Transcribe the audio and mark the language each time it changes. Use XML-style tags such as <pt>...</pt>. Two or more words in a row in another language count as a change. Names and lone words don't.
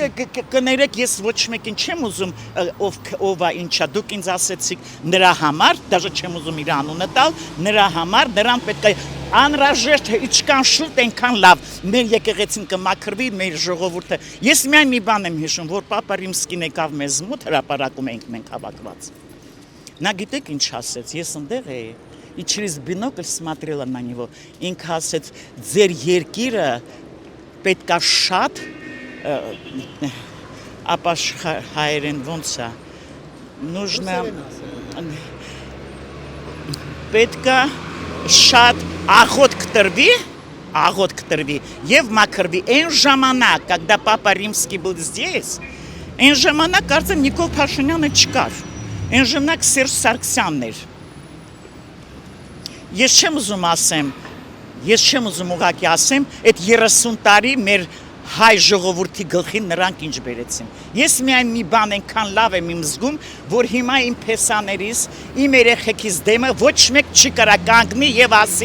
<hy>Ես կներեք, ես ոչ մեկին չեմ ուզում ով է ինչա, դուք ինձ ասեցիք նրա համար, դաժե չեմ ուզում իր անունը տալ, նրա համար, նրան պետք է անհրաժեշտ ինչքան շուտ այնքան լավ մեր եկեղեցին կմաքրվի, մեր ժողովուրդը։ Ես միայն մի բան եմ հիշում, որ Պապա Ռիմսկին եկավ մեզ մոտ հրապարակում ենք մենք հավաքված։ Նա գիտեք ինչ ասեց, ես ընդեղ էի</hy> <ru>И через бинокль смотрела на него.</ru> <hy>Ինքը ասեց, ձեր երկիրը պետք է շատ ապաշխարեն ոնց է нужно պետք է շատ աղոտ կտրվի եւ մաքրվի այն ժամանակ</hy> <ru>когда Папа Римский был здесь</ru> <hy>այն ժամանակ կարծեմ Նիկոլ Փաշինյանը չկար այն ժամանակ Սերժ Սարգսյանն էր Ես չեմ ուզում ուղղակի ասեմ, այդ 30 տարի մեր հայ ժողովրդի գլխին նրանք ինչ բերեցին։ Ես միայն մի բան այնքան լավ եմ իմ զգում, որ հիմա իմ փեսաներից, իմ երեխեքիս դեմը ոչ մեկ չի կարա կանգնի եւ ասի.</hy>